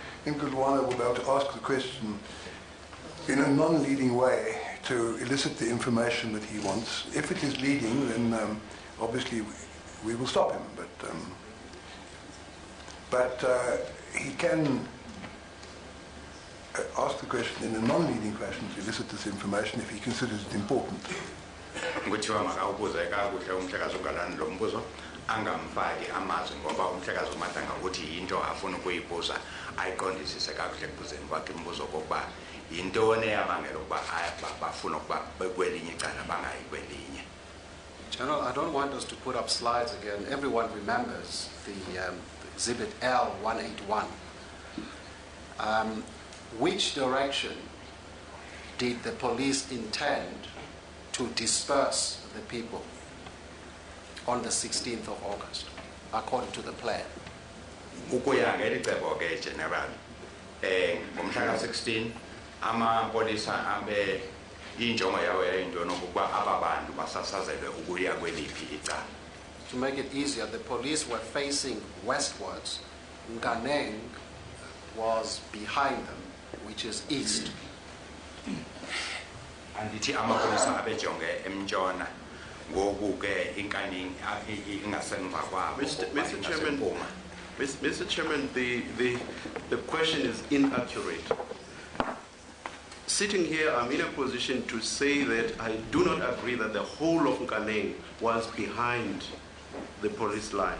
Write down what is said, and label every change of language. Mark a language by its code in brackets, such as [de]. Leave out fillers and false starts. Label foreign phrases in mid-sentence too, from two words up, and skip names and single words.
[en] Nkudwana will be able to ask the question in a non-leading way to elicit the information that he wants. If it is leading, then obviously we will stop him. But he can ask the question in a non-leading fashion to elicit this information if he considers it important. [xh] Angamfaki amazwi ngoba umhlekazi uMatanga uthi into afuna ukuyibuza ayiqondisise kakuhle ekubuzeni kwakhe imibuzo kokuba yintoni eyabangela ukuba bafuna ukuba bekwelinye icala bangayi kwelinye. [en] General, I don't want us to put up slides again. Everyone remembers the Exhibit L181. Which direction did the police intend to disperse the people on the 16th of August, according to the plan? [xh] Ukuya ngelicebo ke General, ngomhla ka-16 amapolisa abe injongo yawo yayintoni ukuba aba bantu basasazelwe ukuya kweliphi icala. [en] To make it easier, the police were facing westwards. Nkaneng was behind them, which is east. [xh] Andithi amapolisa abejonge emntshona. [en] Mr. Chairman, the question is inaccurate. Sitting here, I'm in a position to say that I do not agree that the whole of Nkaneng was behind the police line.